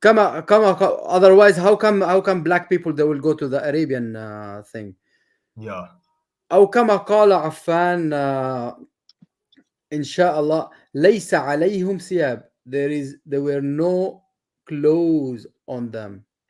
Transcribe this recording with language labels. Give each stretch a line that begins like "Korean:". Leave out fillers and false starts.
English: Otherwise, how come black people they will go to the Arabian thing? Yeah.
Arabic: أو كما قال عفان إن شاء الله ليس عليهم ثياب.
English: There were no clothes on them.